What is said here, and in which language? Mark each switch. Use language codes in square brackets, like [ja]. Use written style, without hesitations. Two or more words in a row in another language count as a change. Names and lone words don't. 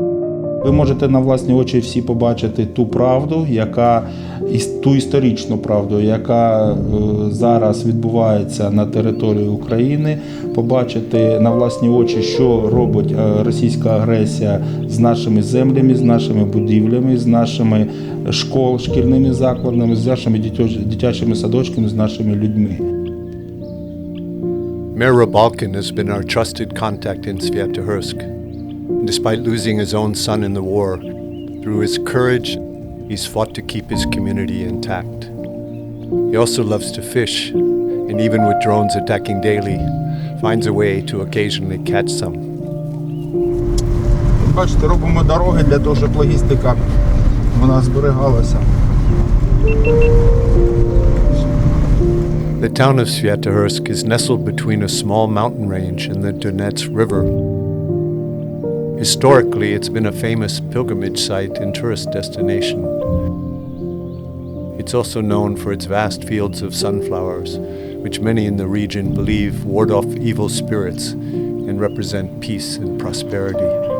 [uk] Ви можете на власні очі всі побачити ту правду, ту історичну правду, яка зараз відбувається на території України, побачити на власні очі, що робить російська агресія з нашими землями, з нашими будівлями, з нашими шкільними закладами, з нашими дитячими садочками, з нашими людьми. [en] Mayor Rybalkin has been our trusted contact in Svyatogorsk. Despite losing his own son in the war, through his courage, he's fought to keep his community intact. He also loves to fish, and even with drones attacking daily, finds a way to occasionally catch some. [uk] Бачите, робимо дороги для того, щоб логістика вона зберігалася. [en] The town of Svyatogorsk is nestled between a small mountain range and the Donets River. Historically, it's been a famous pilgrimage site and tourist destination. It's also known for its vast fields of sunflowers, which many in the region believe ward off evil spirits and represent peace and prosperity.